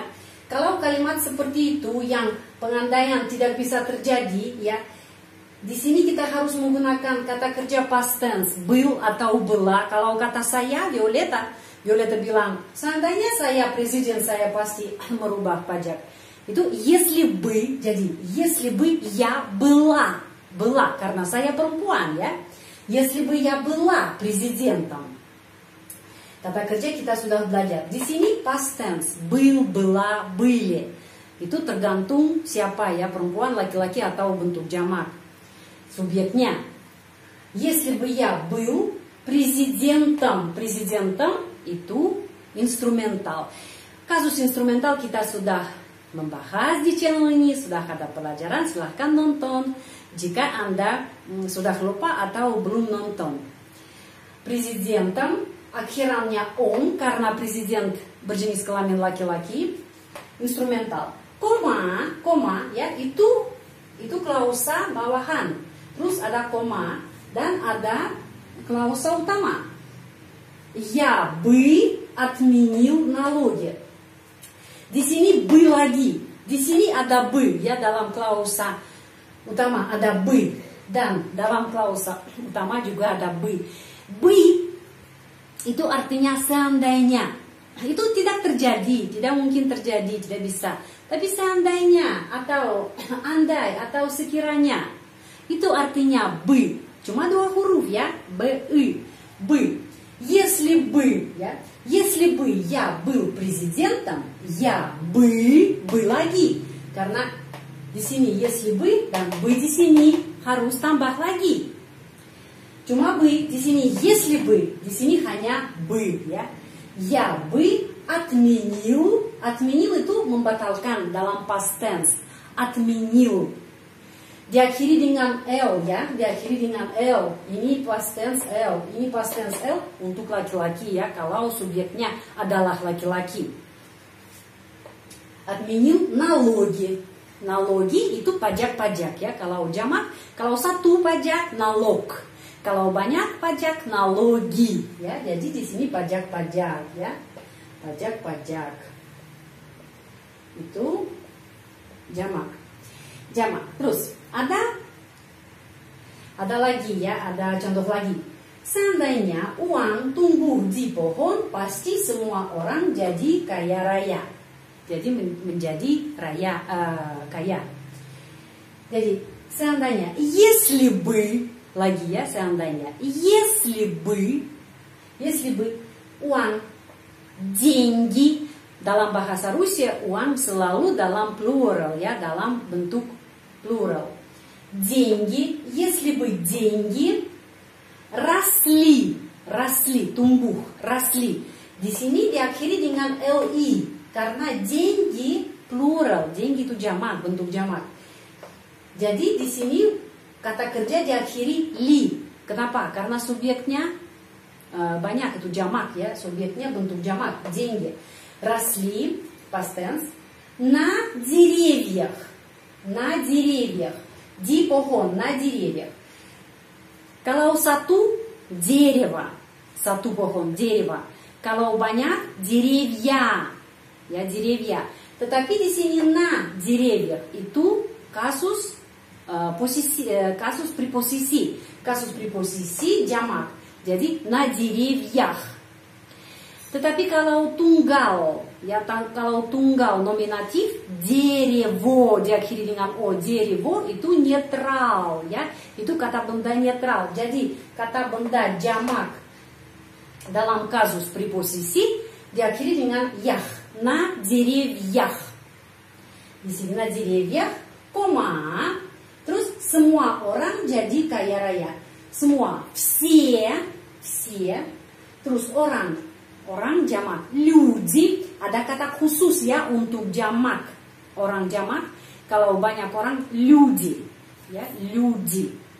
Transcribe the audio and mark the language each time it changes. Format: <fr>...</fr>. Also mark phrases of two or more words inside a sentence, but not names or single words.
<id>Kalau kalimat seperti itu yang pengandaian tidak bisa terjadi, ya, di sini kita harus menggunakan kata kerja</id> <en>past tense,</en> <id>был atau была. Kalau kata saya, Violeta bilang, seandainya saya presiden, saya pasti merubah pajak.</id> <ru>Itu если бы, jadi если бы я была,</ru> <id>karena saya perempuan, ya.</id> <ru>Если бы я была президентом.</ru> <id>Kata kerja kita sudah belajar. Di sini</id> <en>past tense,</en> <ru>был, была, были.</ru> <id>Itu tergantung siapa, ya, perempuan, laki-laki, atau bentuk jamak. Subjeknya.</id> <ru>Если бы я был президентом</ru> <id>itu instrumental. Kasus instrumental kita sudah membahas di channel ini, sudah ada pelajaran, silahkan nonton jika Anda sudah lupa atau belum nonton. Президентом, akhirannya on karena presiden berjenis kelamin laki-laki. instrumental. Koma ya itu klausa bawahan. Terus ada koma dan ada klausa utama.</id> <ru>Я бы отменил налоги.</ru> <id>Di sini бы lagi. Di sini ada бы ya dalam klausa utama ada бы dan dalam klausa utama juga ada бы. Бы itu artinya seandainya. Itu tidak terjadi, tidak mungkin terjadi, tidak bisa. Tapi seandainya atau andai atau sekiranya itu artinya бы. Cuma 2 huruf ya,</id> <ru>бы. Если бы я был президентом, я бы lagi.</ru> <id>Karena di sini</id> <ru>если бы</ru> <id>dan бы di sini harus tambah lagi. Cuma бы di sini</id> <ru>если бы,</ru> <id>di sini hanya бы ya.</id> <ru>Я бы отменил</ru> <id>itu membatalkan dalam</id> <en>past tense.</en> <ru>Отменил.</ru> <id>Diakhiri dengan L ya, diakhiri dengan L. Ini</id> <en>past tense</en> <id>L, ini</id> <en>past tense</en> <id>L untuk laki-laki ya, kalau subjeknya adalah laki-laki.</id> <ru>Отменил налоги. Налоги</ru> <id>itu pajak-pajak ya, kalau jamak, kalau satu pajak налог. Kalau banyak pajak налоги ya. Jadi di sini pajak-pajak ya. Pajak-pajak. Itu jamak. Terus ada lagi ya, ada contoh lagi. Seandainya uang tumbuh di pohon, pasti semua orang jadi kaya raya. Jadi menjadi kaya. Jadi seandainya</id> <ru>если бы</ru> <id>lagi ya, seandainya</id> <ru>если бы</ru> <id>uang, деньги. Dalam bahasa Rusia uang selalu dalam plural ya, dalam bentuk plural.</id> <ru>Деньги, если бы деньги росли, tumbuh, росли.</ru> <id>Di sini diakhiri dengan li karena деньги plural, деньги itu jamak, bentuk jamak. Jadi di sini kata kerja diakhiri li. Kenapa? Karena subjeknya banyak, itu jamak ya, subjeknya bentuk jamak,</id> <ru>деньги. Росли,</ru> <en>past tense,</en> <ru>на деревьях,</ru> <id>di pohon,</id> <ru>на деревьях.</ru> <id>Kalau satu дерево, satu pohon, дерево. Kalau banyak деревья, ya деревья. Tetapi di sini</id> <ru>на деревьях</ru> <id>itu kasus preposisi jamak.</id> <ru>Jadi на деревьях.</ru> <id>Tetapi kalau tunggal, ya kalau tunggal nominatif, дерево diakhiri dengan o, дерево itu netral, ya, itu kata benda netral. Jadi kata benda jamak dalam kasus preposisi diakhiri dengan ях,</id> <ru>на деревьях.</ru> <id>Di sini</id> <ru>на деревьях,</ru> <id>koma, terus semua orang jadi kaya raya. Semua, все, terus orang jamak, люди, ada kata khusus ya untuk jamak, orang jamak. Kalau banyak orang,</id> <ru>люди, ya, люди.</ru>